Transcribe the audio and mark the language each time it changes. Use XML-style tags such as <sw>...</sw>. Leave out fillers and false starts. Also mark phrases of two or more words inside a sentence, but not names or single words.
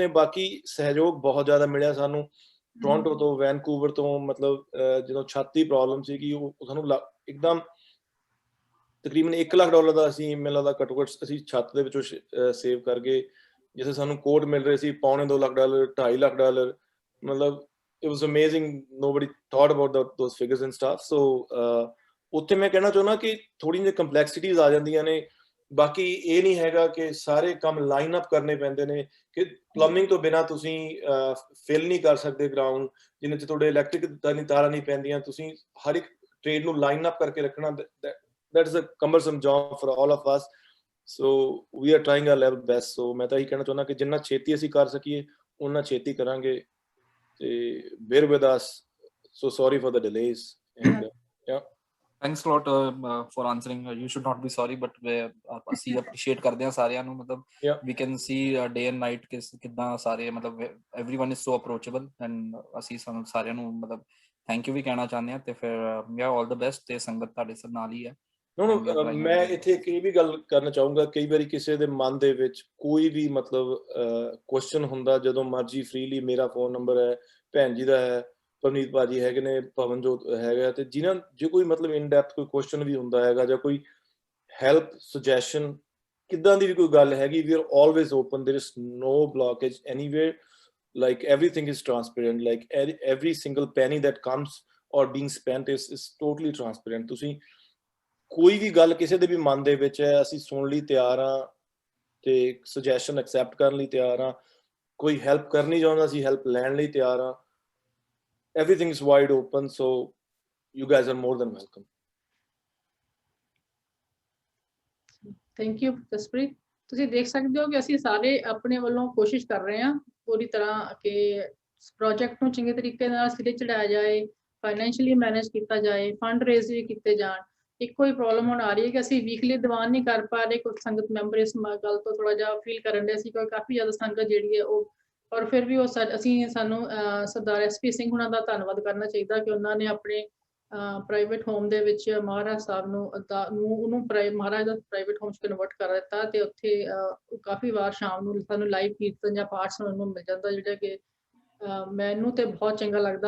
<pa>ਬਾਕੀ ਸਹਿਯੋਗ ਬਹੁਤ ਜ਼ਿਆਦਾ ਮਿਲਿਆ ਸਾਨੂੰ ਟੋਰਾਂਟੋ ਤੋਂ, ਵੈਨਕੂਵਰ ਤੋਂ। ਮਤਲਬ ਜਦੋਂ ਛੱਤ ਦੀ ਪ੍ਰੋਬਲਮ ਸੀਗੀ ਉਹ ਸਾਨੂੰ ਇੱਕਦਮ ਤਕਰੀਬਨ $1 ਲੱਖ ਦਾ ਅਸੀਂ ਮੈਨੂੰ ਲੱਗਦਾ ਘੱਟੋ ਘੱਟ ਅਸੀਂ ਛੱਤ ਦੇ ਵਿੱਚੋਂ ਸੇਵ ਕਰ ਗਏ। ਜਿੱਥੇ ਸਾਨੂੰ ਕੋਡ ਮਿਲ ਰਹੇ ਸੀ $2.25 ਲੱਖ, $2.5 ਲੱਖ।</pa> <en>ਮਤਲਬ it was amazing. Nobody thought about those figures and stuff.</en> <pa>So ਉੱਥੇ ਮੈਂ ਕਹਿਣਾ ਚਾਹੁੰਦਾ ਕਿ ਥੋੜ੍ਹੀਆਂ ਜਿਹੀਆਂ ਕੰਪਲੈਕਸਿਟੀਜ਼ ਆ ਜਾਂਦੀਆਂ ਨੇ। ਬਾਕੀ ਇਹ ਨਹੀਂ ਹੈਗਾ ਕਿ ਸਾਰੇ ਕੰਮ</pa> <en>line up</en> <pa>ਕਰਨੇ ਪੈਂਦੇ ਨੇ ਕਿ ਪਲੰਬਿੰਗ ਤੋਂ ਬਿਨਾਂ ਤੁਸੀਂ ਫਿਲ ਨਹੀਂ ਕਰ ਸਕਦੇ ਗਰਾਊਂਡ, ਜਿੰਨੇ 'ਚ ਤੁਹਾਡੇ ਇਲੈਕਟ੍ਰਿਕ ਤਾਰਾਂ ਨਹੀਂ ਪੈਂਦੀਆਂ। ਤੁਸੀਂ ਹਰ ਇੱਕ ਟ੍ਰੇਡ ਨੂੰ</pa> <en>line up</en> <pa>ਕਰਕੇ ਰੱਖਣਾ,</pa> <en>that is a cumbersome job for all of us. So we are trying our level best.</en> <pa>So ਮੈਂ ਤਾਂ ਇਹੀ ਕਹਿਣਾ ਚਾਹੁੰਦਾ ਕਿ ਜਿੰਨਾ ਛੇਤੀ ਅਸੀਂ ਕਰ ਸਕੀਏ ਉਨਾ ਛੇਤੀ ਕਰਾਂਗੇ।</pa> <en>ਤੇ bear with us. So sorry for the delays. And yeah. Thanks a lot for answering. You should not be sorry, but</en> <pa>ਅਸੀਂ appreciate ਕਰਦੇ ਹਾਂ ਸਾਰਿਆਂ ਨੂੰ। ਮਤਲਬ</pa> <en>we can see day and night</en> <pa>ਕਿੱਦਾਂ ਸਾਰੇ ਮਤਲਬ</pa> <en>everyone is so approachable and</en> <pa>ਅਸੀਂ ਸਾਨੂੰ ਸਾਰਿਆਂ ਨੂੰ ਮਤਲਬ</pa> <en>thank you</en> <pa>ਵੀ ਕਹਿਣਾ ਚਾਹੁੰਦੇ ਹਾਂ। ਤੇ ਫਿਰ</pa> <en>all the best</en> <pa>ਤੇ ਸੰਗਤ ਤੁਹਾਡੇ ਨਾਲ ਹੀ ਹੈ। ਮੈਂ ਇੱਥੇ ਇੱਕ ਇਹ ਵੀ ਗੱਲ ਕਰਨਾ ਚਾਹੂੰਗਾ, ਕਈ ਵਾਰੀ ਕਿਸੇ ਦੇ ਮਨ ਦੇ ਵਿੱਚ ਕੋਈ ਵੀ ਮਤਲਬ ਕੁਐਸਚਨ ਹੁੰਦਾ, ਜਦੋਂ ਮਰਜ਼ੀ ਫ੍ਰੀਲੀ ਮੇਰਾ ਫੋਨ ਨੰਬਰ ਹੈ, ਭੈਣ ਜੀ ਦਾ ਹੈ, ਪਰਨੀਤ ਭਾਜੀ ਹੈਗੇ ਨੇ, ਪਵਨਜੋਤ ਹੈਗਾ, ਤੇ ਜਿਨ੍ਹਾਂ ਜੇ ਕੋਈ ਮਤਲਬ</pa> <en>in depth</en> <pa>ਕੋਈ ਕੁਐਸਚਨ ਵੀ ਹੁੰਦਾ ਹੈਗਾ ਜਾਂ ਕੋਈ</pa> <en>help suggestion</en> <pa>ਕਿੱਦਾਂ ਦੀ ਵੀ ਕੋਈ ਗੱਲ ਹੈਗੀ,</pa> <en>we are always open, there is no blockage anywhere. Like everything is transparent, like every single penny that comes or being spent is totally transparent.</en> <pa>ਤੁਸੀਂ ਕੋਈ ਵੀ ਗੱਲ ਕਿਸੇ ਦੇ ਵੀ ਮਨ ਦੇ ਵਿੱਚ ਹੈ, ਅਸੀਂ ਸੁਣ ਲਈ ਤਿਆਰ ਹਾਂ ਤੇ</pa> <en>suggestion accept</en> <pa>ਕਰਨ ਲਈ ਤਿਆਰ ਹਾਂ। ਕੋਈ ਹੈਲਪ ਕਰਨੀ ਚਾਹੁੰਦਾ, ਅਸੀਂ ਹੈਲਪ ਲੈਣ ਲਈ ਤਿਆਰ ਹਾਂ।</pa> <en>Everything is wide open, so you guys are more than welcome. Thank you ਜਸਪ੍ਰੀਤ।</en> <pa>ਤੁਸੀਂ ਦੇਖ ਸਕਦੇ ਹੋ ਕਿ ਅਸੀਂ ਸਾਰੇ ਆਪਣੇ ਵੱਲੋਂ ਕੋਸ਼ਿਸ਼ ਕਰ ਰਹੇ ਹਾਂ ਪੂਰੀ ਤਰ੍ਹਾਂ ਕਿ ਪ੍ਰੋਜੈਕਟ ਨੂੰ ਚੰਗੇ ਤਰੀਕੇ ਨਾਲ ਸਿਰੇ ਚੜਾਇਆ ਜਾਏ,</pa> <en>financially manage</en> <pa>ਕੀਤਾ ਜਾਏ,</pa> <en>fund raise</en> <pa>ਵੀ ਕੀਤੇ ਜਾਣ। ਇੱਕੋ ਹੀ ਪ੍ਰੋਬਲਮ ਹੁਣ ਆ ਰਹੀ ਹੈ ਕਿ ਅਸੀਂ ਵੀਕਲੀ ਦੀਵਾਨ ਨਹੀਂ ਕਰ ਪਾ ਰਹੇ। ਕੁਝ ਸੰਗਤ ਮੈਂਬਰ ਇਸ ਗੱਲ ਤੋਂ ਥੋੜਾ ਜਿਹਾ ਫੀਲ ਕਰਨ ਦੇ ਸੀ, ਕਿਉਂਕਿ ਕਾਫੀ ਜ਼ਿਆਦਾ ਸੰਗਤ ਜਿਹੜੀ ਹੈ ਉਹ, ਪਰ ਫਿਰ ਵੀ ਉਹ ਸਾਨੂੰ ਸਰਦਾਰ SP ਸਿੰਘ ਉਹਨਾਂ ਦਾ ਧੰਨਵਾਦ ਕਰਨਾ ਚਾਹੀਦਾ ਕਿ ਉਹਨਾਂ ਨੇ ਆਪਣੇ</pa> <en>private home</en> <pa>ਦੇ ਵਿੱਚ ਮਹਾਰਾਜ ਸਾਹਿਬ ਨੂੰ ਮਹਾਰਾਜ ਦਾ</pa> <en>private home</en> <pa>'ਚ ਕਨਵਰਟ ਕਰ ਦਿੱਤਾ ਤੇ ਉੱਥੇ ਕਾਫੀ ਵਾਰ ਸ਼ਾਮ ਨੂੰ ਸਾਨੂੰ ਲਾਈਵ ਕੀਰਤਨ ਜਾਂ ਪਾਠ ਸੁਣਨ ਨੂੰ ਮਿਲ ਜਾਂਦਾ, ਜਿਹੜਾ ਕਿ ਮੈਨੂੰ ਤੇ ਬਹੁਤ ਚੰਗਾ ਲੱਗਦਾ।</pa>